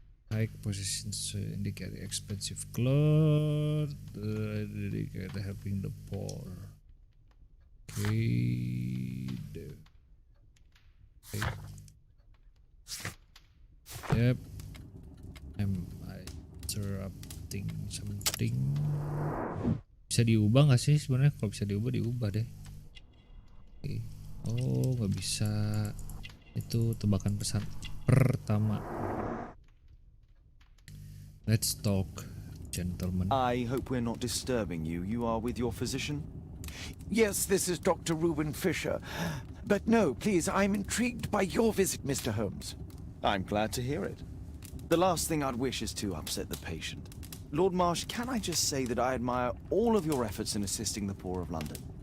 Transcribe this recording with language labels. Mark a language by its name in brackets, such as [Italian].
[English] High positions indicate expensive clothes, dedicate helping the poor. Okay. Yep. Am I interrupting something? [Indonesian] Bisa diubah nggak sih sebenarnya? Kalau bisa diubah deh. Okay. Oh, nggak bisa. Itu tebakan pesan pertama. [English] Let's talk, gentlemen. I hope we're not disturbing you. You are with your physician? Yes, this is Dr. Reuben Fisher. But no, please, I'm intrigued by your visit, Mr. Holmes. I'm glad to hear it. The last thing I'd wish is to upset the patient. Lord Marsh, can I just say that I admire all of your efforts in assisting the poor of London?